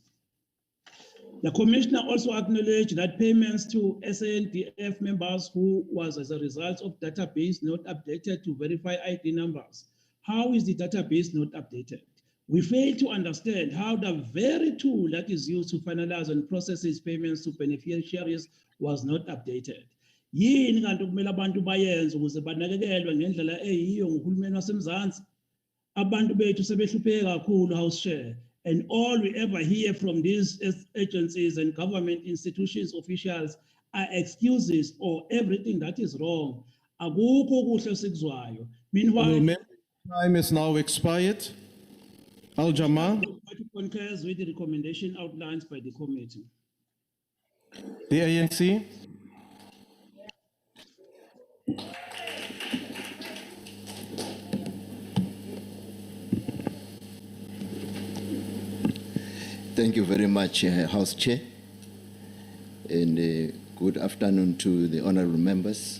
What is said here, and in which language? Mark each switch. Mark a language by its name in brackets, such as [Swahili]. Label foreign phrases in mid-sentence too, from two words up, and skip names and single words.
[English] The Commissioner also acknowledged that payments to SANDF members who was as a result of database not updated to verify ID numbers. How is the database not updated? We fail to understand how the very tool that is used to finalize and process payments to beneficiaries was not updated. [Zulu] Yini kanti kumele abantu bayenze ukuze banakekelwe ngendlela eyiyo nguhulumeni wasemzansi? Abantu bethu sebehlupheke kakhulu, [English] House Chair. And all we ever hear from these agencies and government institutions officials are excuses or everything that is wrong. [Zulu] Akukho kuhle sikuzwayo. [English] Meanwhile, time is now expired. Al-Jama. The party concurs with the recommendation outlined by the committee. The ANC. Thank you very much, House Chair, and good afternoon to the honorable members.